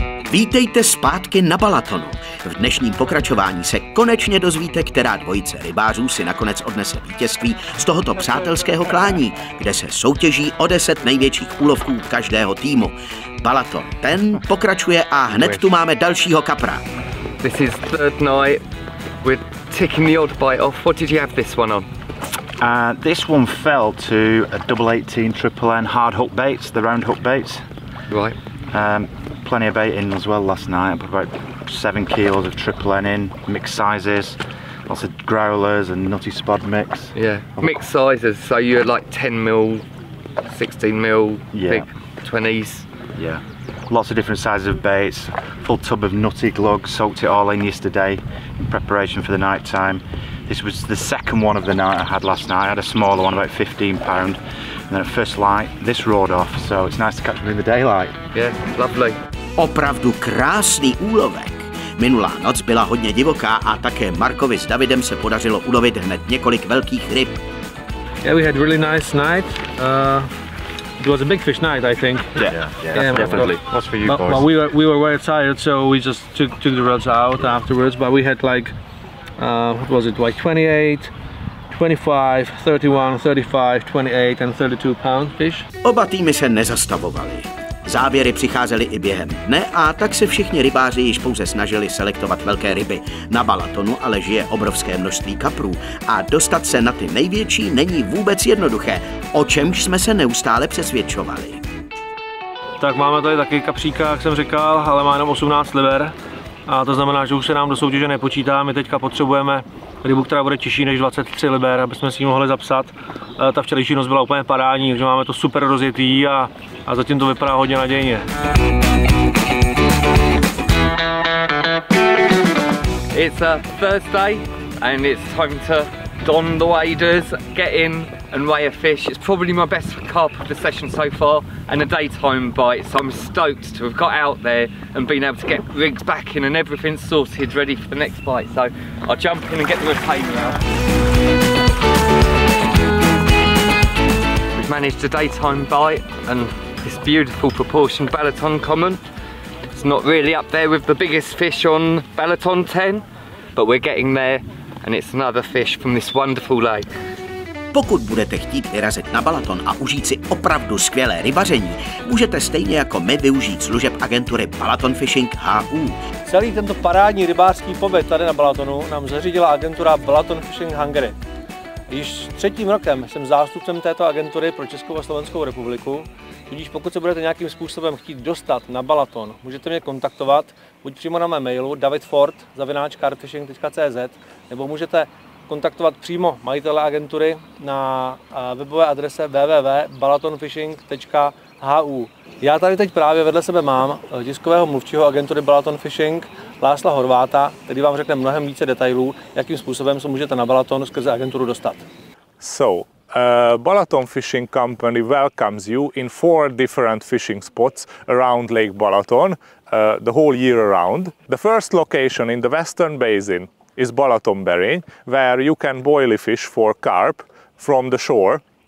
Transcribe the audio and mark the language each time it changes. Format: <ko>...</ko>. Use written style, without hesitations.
<cs>Vítejte zpátky na Balatonu. V dnešním pokračování se konečně dozvíte, která dvojice rybářů si nakonec odnese vítězství z tohoto přátelského klání, kde se soutěží o 10 největších úlovků každého týmu. Balaton ten pokračuje a hned tu máme dalšího kapra.</cs> <en>This is third night. We're ticking the odd bite off. What did you have this one on? This one fell to a double 18 triple N hard hook baits, the round hook baits. Right. Plenty of bait in as well last night. I put about 7 kilos of triple N in, mixed sizes, lots of growlers and nutty spod mix. Yeah, mixed sizes. So you had like 10 mil, 16 mil, yeah. Big 20s. Yeah, lots of different sizes of baits. Full tub of nutty glug. Soaked it all in yesterday in preparation for the night time. This was the second one of the night I had last night. I had a smaller one, about 15 pound. And then at first light, this roared off, so it's nice to catch them in the daylight. Yeah, lovely.</en> <cs>Opravdu krásný úlovek. Minulá noc byla hodně divoká a také Markovi s Davidem se podařilo ulovit hned několik velkých ryb.</cs> <en>Yeah, we had really nice night. It was a big fish night, I think. Yeah, definitely. What's for you boys? But we were very tired, so we just took the rods out afterwards. But we had like, what was it, like 28, 25, 31, 35, 28 and 32 pound fish.</en> <cs>Oba týmy se nezastavovaly. Záběry přicházely i během dne a tak se všichni rybáři již pouze snažili selektovat velké ryby. Na Balatonu ale žije obrovské množství kaprů a dostat se na ty největší není vůbec jednoduché, o čemž jsme se neustále přesvědčovali. Tak máme tady taky kapříka, jak jsem říkal, ale má jenom 18 liber. A to znamená, že už se nám do soutěže nepočítá. My teďka potřebujeme rybu, která bude těžší než 23 liber, aby jsme si ji mohli zapsat. Ta včerejší noc byla úplně parádní, takže máme to super rozjetý a zatím to vypadá hodně nadějně.</cs> <en>It's a Thursday and it's time to don the waders, get in and weigh a fish. It's probably my best carp of the session so far and a daytime bite, so I'm stoked to have got out there and been able to get rigs back in and everything sorted ready for the next bite. So I'll jump in and get the retainer out. We've managed a daytime bite and this beautiful proportioned Balaton common. It's not really up there with the biggest fish on Balaton 10, but we're getting there and it's another fish from this wonderful lake.</en> <cs>Pokud budete chtít vyrazit na Balaton a užít si opravdu skvělé rybaření, můžete stejně jako my využít služeb agentury Balaton Fishing HU. Celý tento parádní rybářský pobyt tady na Balatonu nám zařídila agentura Balaton Fishing Hungary. Již 3. rokem jsem zástupcem této agentury pro Českou a Slovenskou republiku, tudíž pokud se budete nějakým způsobem chtít dostat na Balaton, můžete mě kontaktovat buď přímo na mé mailu davidford@carpfishing.cz nebo můžete kontaktovat přímo majitele agentury na webové adrese www.balatonfishing.hu. Já tady teď právě vedle sebe mám tiskového mluvčího agentury Balaton Fishing Lásla Horváta, který vám řekne mnohem více detailů, jakým způsobem se můžete na Balaton skrze agenturu dostat.</cs> <en>So, Balaton Fishing Company welcomes you in 4 different fishing spots around Lake Balaton the whole year around. The first location in the Western Basin is Balatonberry, where you can boilie fish for carp from the shore.</en>